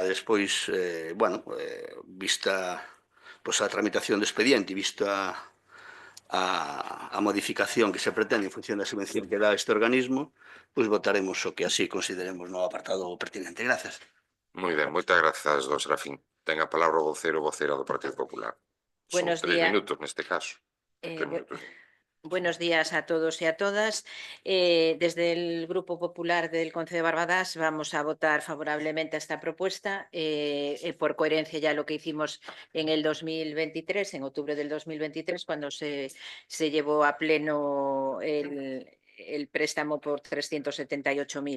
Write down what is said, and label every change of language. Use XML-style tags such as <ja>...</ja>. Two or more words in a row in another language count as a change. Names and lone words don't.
<gl>Despois, vista a tramitación do expediente e vista a modificación que se pretende en función da subvención que dá este organismo, pois votaremos o que así consideremos no apartado pertinente. Grazas. Moi ben, moitas grazas, don Serafín. Ten a palabra o vocera do Partido Popular. Son</gl> <es>Buenos 3 días.</es> <gl>minutos neste caso. 3 minutos.</gl> <es>Buenos días a todos y a todas. Desde el Grupo Popular del Concello de Barbadás vamos a votar favorablemente a esta propuesta, por coherencia ya lo que hicimos en el 2023, en octubre del 2023, cuando se llevó a pleno el préstamo por 378.000.</es>